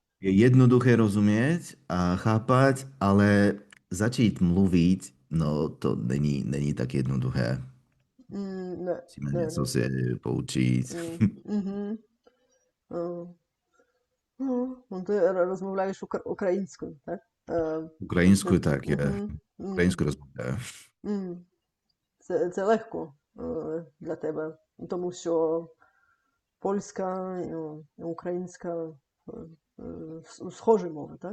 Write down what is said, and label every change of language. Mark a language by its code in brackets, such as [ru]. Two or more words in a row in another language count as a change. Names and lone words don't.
[cs] je jednoduché rozumět a chápat, ale začít mluvit, no to není tak jednoduché. Ne, Musíme ne, něco ne. si poučit. [uk] Mhm. No, no to rozmовляєш українською, так? Українською так, я Мгм, м, українською розмовляю. м. Це легко для тебе, тому що польська і українська схожі мови, так?